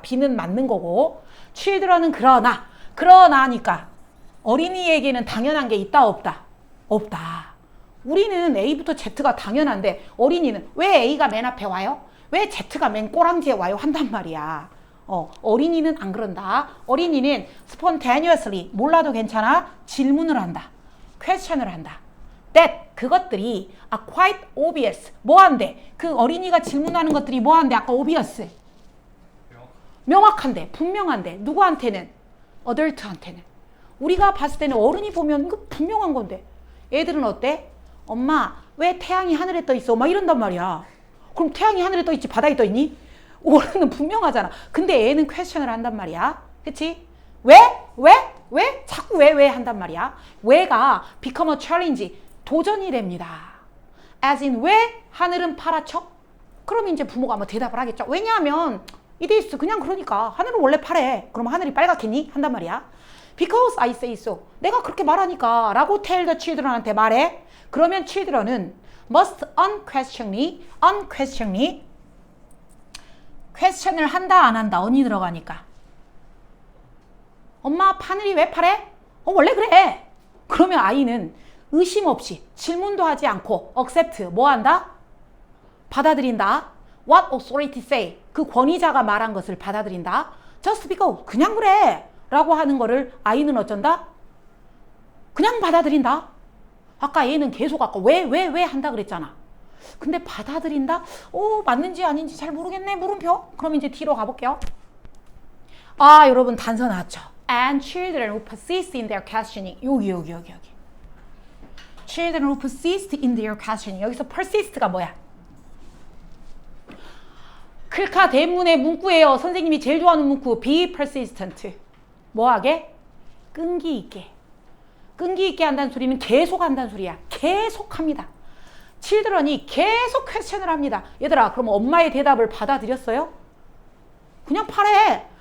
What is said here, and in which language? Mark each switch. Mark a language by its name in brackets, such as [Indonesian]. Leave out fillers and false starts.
[Korean] B는 맞는 거고 children은 그러나니까 어린이에게는 당연한 게 있다 없다? 없다. 우리는 A부터 Z가 당연한데 어린이는 왜 A가 맨 앞에 와요? 왜 Z가 맨 꼬랑지에 와요? 한단 말이야. 어린이는 안 그런다. 어린이는 spontaneously 몰라도 괜찮아. 질문을 한다. question을 한다. [English] that [Korean] 그것들이 [English] are quite obvious. [Korean] 뭐한데? 그 어린이가 질문하는 것들이 뭐한데? 아까 obvious. 명확한데, 분명한데. 누구한테는? adult한테는. 우리가 봤을 때는 어른이 보면 이거 분명한 건데. 애들은 어때? 엄마 왜 태양이 하늘에 떠 있어? 막 이런단 말이야. 그럼 태양이 하늘에 떠 있지 바다에 떠 있니? 어른은 분명하잖아. 근데 애는 퀘스천을 한단 말이야. 그치? 왜? 왜? 왜? 자꾸 왜 한단 말이야. 왜가 [English] become a challenge. [Korean] 도전이 됩니다. [English] as in [Korean] 왜 하늘은 파랗죠? 그럼 이제 부모가 뭐 대답을 하겠죠. 왜냐하면 [English] it is [Korean] 그냥 그러니까 하늘은 원래 파래. 그럼 하늘이 빨갛겠니? 한단 말이야. [English] because I say so. [Korean] 내가 그렇게 말하니까 라고 [English] tell the children [Korean] 한테 말해. 그러면 children은 [English] must unquestioningly [Korean] question을 한다 안 한다. 언이 들어가니까. 엄마 하늘이 왜 파래? 원래 그래. 그러면 아이는 의심 없이 질문도 하지 않고 accept 뭐 한다? 받아들인다. [English] What authority say [Korean] 그 권위자가 말한 것을 받아들인다. [English] Just because [Korean] 그냥 그래 라고 하는 거를 아이는 어쩐다? 그냥 받아들인다. 아까 얘는 계속 아까 왜 한다 그랬잖아. 근데 받아들인다? 맞는지 아닌지 잘 모르겠네. 물음표. 그럼 이제 뒤로 가볼게요. 아 여러분 단서 나왔죠. [English] And children who persist in their questioning. [Korean] 여기. [English] Children who persist in their questioning. [Korean] 여기서 persist가 뭐야? 클카 대문의 문구예요. 선생님이 제일 좋아하는 문구. [English] Be persistent. [Korean] 뭐하게? 끈기 있게. 끈기 있게 한다는 소리는 계속 한다는 소리야. 계속 합니다. children이 계속 퀘스천을 합니다. 얘들아 그럼 엄마의 대답을 받아들였어요? 그냥 파래.